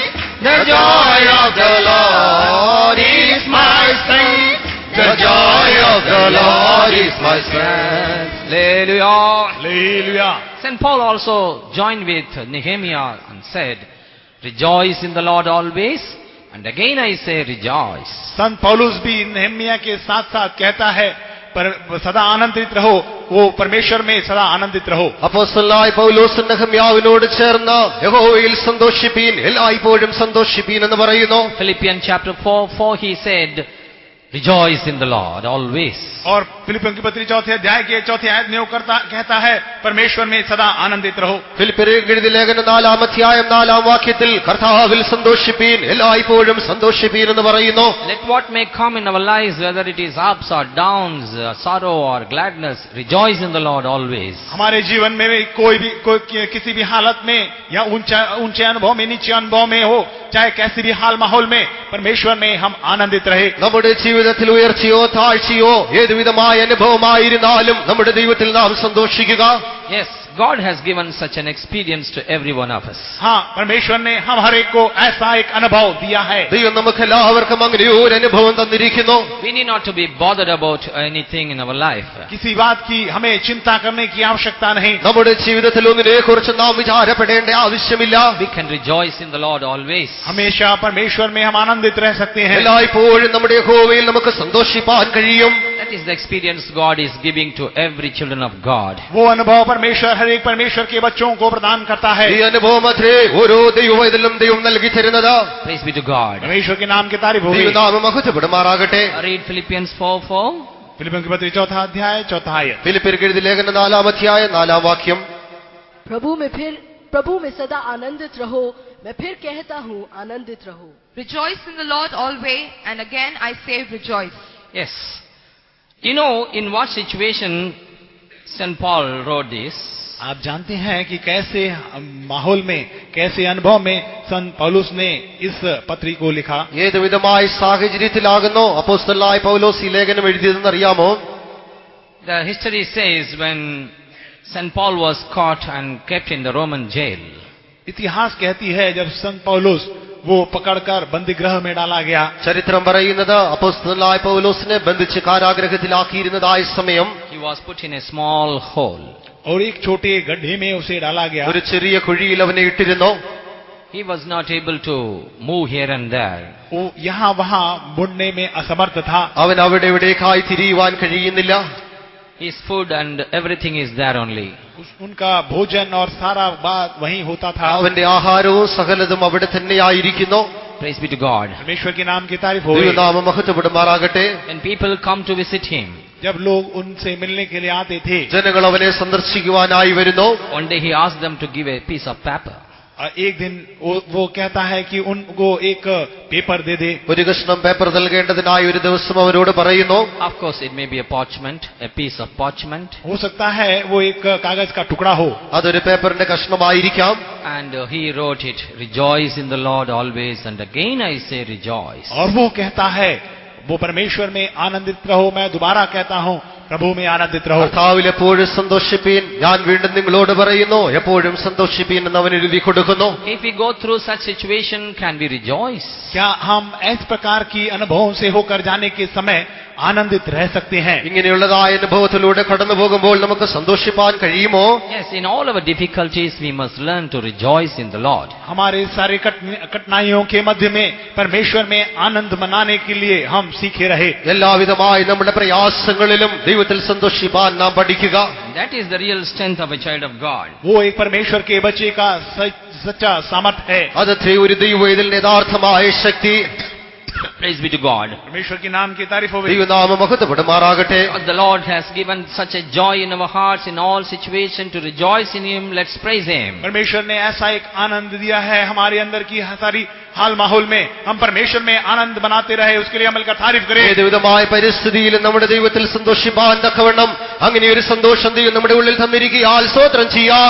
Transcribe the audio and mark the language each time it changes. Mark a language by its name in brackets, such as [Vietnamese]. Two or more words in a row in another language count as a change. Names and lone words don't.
[English] The joy of the Lord is my strength. The joy of the Lord is my strength. Hallelujah. Hallelujah. St. Paul also joined with Nehemiah and said, rejoice in the Lord always, and again I say rejoice. [Hindi] संत पौलुस भी नेहम्याह के साथ साथ कहता है, पर सदा आनंदित रहो, वो परमेश्वर में सदा आनंदित रहो। [Malayalam] അപ്പോസ്തലനായ പൗലോസ് നെഹമ്യാവിനോട് ചേർന്ന് യഹോവയിൽ സന്തോഷിപ്പീൻ, എല്ലായ്പ്പോഴും സന്തോഷിപ്പീൻ എന്ന് പറയുന്നു. [English] Philippians chapter 4 he said, rejoice in the Lord always. [Hindi] और फिलिपियों की पत्री 4 अध्याय के 4 आयत में वो कहता है, परमेश्वर में सदा आनंदित रहो। [Malayalam] ഫിലിപ്പിയർക്ക് എഴുതിയ ലേഖനം 4-ാം അധ്യായം 4-ാം വാക്യത്തിൽ കർത്താവിൽ സന്തോഷിപ്പീൻ, എല്ലായ്പ്പോഴും സന്തോഷിപ്പീൻ എന്ന് പറയുന്നു. [English] Let what may come in our lives, whether it is ups or downs, sorrow or gladness, rejoice in the Lord always. [Hindi] हमारे जीवन में भी कोई किसी भी हालत में या ऊंचे अनुभव में, नीचे अनुभव में हो, चाहे कैसी भी हाल माहौल में, परमेश्वर में हम आनंदित रहे। [Malayalam] നമ്മുടെ ജീവിതത്തിൽ ഉയർച്ചയോ താഴ്ചയോ ഏതുവിധമായ അനുഭവമായിരുന്നാലും നമ്മുടെ ദൈവത്തിൽ നാം സന്തോഷിക്കുക. [English] Yes, God has given such an experience to every one of us. [Hindi] हाँ, परमेश्वर ने हम हर एक को ऐसा एक अनुभव दिया है। [Malayalam] ദൈവം നമുക്ക് എല്ലാവർക്കും അങ്ങനെ ഒരു അനുഭവം തന്നിരിക്കുന്നു. [English] We need not to be bothered about anything in our life. [Hindi] किसी बात की हमें चिंता करने की आवश्यकता नहीं। [Malayalam] നമ്മുടെ ജീവിതത്തിൽ ഒന്നിനെ കുറിച്ച് നാം വിചാരപ്പെടേണ്ട ആവശ്യമില്ല. [English] We can rejoice in the Lord always. [Hindi] हमेशा परमेश्वर में हम आनंदित रह सकते हैं। [Malayalam] എല്ലായ്പ്പോഴും നമ്മുടെ യഹോവയിൽ നമുക്ക് സന്തോഷിപ്പാൻ കഴിയും. [English] That is the experience God is giving to every children of God. [Hindi] वो अनुभव परमेश्वर हर एक परमेश्वर के बच्चों को प्रदान करता है। [Malayalam] ഈ അനുഭവം അത്രേ ഓരോ ദൈവവൈതലും ദൈവം നൽകി തരുന്നത്. [English] Praise be to God. [Hindi] परमेश्वर के नाम की तारीफ हो। [Malayalam] ദൈവനാമം മഹത്വപ്പെടുമാറാകട്ടെ. [English] Read Philippians 4:4. [Hindi] फिलिपियों की पत्री 4 अध्याय 4 आयत। [Malayalam] ഫിലിപ്പിയർക്ക് എഴുതിയ ലേഖനം 4-ാം അധ്യായം 4-ാം വാക്യം. [Hindi] प्रभु में सदा आनंदित रहो। मैं फिर कहता हूँ, आनंदित रहो। [English] Rejoice in the Lord always, and again I say rejoice. Yes. You know in what situation St. Paul wrote this? [Hindi] आप जानते हैं कि कैसे माहौल में, कैसे अनुभव में संत पौलुस ने इस पत्री को लिखा। [Malayalam] ഏതുവിധമായ സാഹചര്യത്തിലാകുന്നു അപ്പോസ്തലനായ പൗലോസ് ഈ ലേഖനം എഴുതിയതെന്ന് അറിയാമോ? [English] The history says when St. Paul was caught and kept in the Roman jail, [Hindi] इतिहास कहती है जब संत पौलुस वो पकड़कर बंदीगृह में डाला गया, [Malayalam] ചരിത്രം പറയുന്നത് അപ്പോസ്തലനായ പൗലോസിനെ ബന്ധിച്ച് കാരാഗൃഹത്തിലാക്കിയിരുന്നതായ സമയം [English] he was put in a small hole. [Hindi] और एक छोटे गड्ढे में उसे डाला गया. [Malayalam] ഒരു ചെറിയ കുഴിയിൽ അവനെ ഇട്ടിരുന്നു. [English] He was not able to move here and there. [Hindi] वो यहाँ वहाँ मुड़ने में असमर्थ था. [Malayalam] അവൻ അവിടെ ഇവിടേക്കായി തിരിയുവാൻ കഴിയുന്നില്ല. [English] His food and everything is there only. [Hindi] उनका भोजन और सारा बात वहीं होता था. [Malayalam] അവന്റെ ആഹാരവും സകലതും അവിടെ തന്നെയായിരിക്കുന്നു. [English] Praise be to God. [Hindi] परमेश्वर के नाम की तारीफ हो. [Malayalam] ദൈവനാമം മഹത്വപ്പെടുമാറാകട്ടെ. [English] When people come to visit him, [Hindi] जब लोग उनसे मिलने के लिए आते थे, [Malayalam] ജനങ്ങൾ അവനെ സന്ദർശിക്കുവാനായി വരുന്നു. [English] one day he asked them to give a piece of paper. [Hindi] एक दिन वो कहता है कि उनको एक पेपर दे दे. [Malayalam] ഒരു കഷ്ണം പേപ്പർ നൽകേണ്ടതിനായി ഒരു ദിവസം അവരോട് പറയുന്നു. [English] Of course, it may be a parchment, a piece of parchment. [Hindi] हो सकता है वो एक कागज का टुकड़ा हो. [Malayalam] അതൊരു പേപ്പറിന്റെ കഷ്ണമായിരിക്കാം. [English] And he wrote it, rejoice in the Lord always, and again I say rejoice. [Hindi] और वो कहता है वो परमेश्वर में आनंदित रहो. मैं दोबारा कहता हूँ प्रभु में आनंदित रहो. [Malayalam] കർത്താവിൽ എപ്പോഴും സന്തോഷിപ്പീൻ, ഞാൻ വീണ്ടും നിങ്ങളോട് പറയുന്നു എപ്പോഴും സന്തോഷിപ്പീൻ എന്ന് അവൻ എഴുതി കൊടുക്കുന്നു. [English] If we go through such situation, can we rejoice? [Hindi] क्या हम इस प्रकार की अनुभवों से होकर जाने के समय आनंदित रह सकते हैं? [Malayalam] ഇങ്ങനെയുള്ളതായ അനുഭവത്തിലൂടെ കടന്നു പോകുമ്പോൾ നമുക്ക് സന്തോഷിപ്പാൻ കഴിയുമോ? [English] Yes, in all our difficulties we must learn to rejoice in the Lord. [Hindi] हमारे सारे कठिनाइयों के मध्य में परमेश्वर में आनंद मनाने के लिए हम सीखे रहे. [Malayalam] എല്ലാവിധമായി നമ്മുടെ പ്രയാസങ്ങളിലും ദൈവത്തിൽ സന്തോഷിപ്പാൻ നാം പഠിക്കുക. [English] That is the real strength of a child of God. [Hindi] वो एक परमेश्वर के बच्चे का सच्चा सामर्थ है. [Malayalam] അതത്രേ ഒരു ദൈവവേദന യഥാർത്ഥമായ ശക്തി. [English] Praise be to God. [Hindi] परमेश्वर के नाम की तारीफ हो. [Malayalam] ദൈവനാമം മഹത്വപ്പെടുമാറാകട്ടെ. [English] The Lord has given such a joy in our hearts in all situations to rejoice in Him. Let's praise Him. [Hindi] परमेश्वर ने ऐसा एक आनंद दिया है हमारे अंदर की सारी हाल माहौल में हम परमेश्वर में आनंद बनाते रहे, उसके लिए अमल का तारीफ करें. [Malayalam] ഏതുവിധമായ പരിസ്ഥിതിയിലും നമ്മുടെ ദൈവത്തിൽ സന്തോഷിപ്പാൻ തക്കവണ്ണം അങ്ങനെ ഒരു സന്തോഷം ദൈവം നമ്മുടെ ഉള്ളിൽ തന്നിരിക്കുകയാൽ സ്തോത്രം ചെയ്യാം.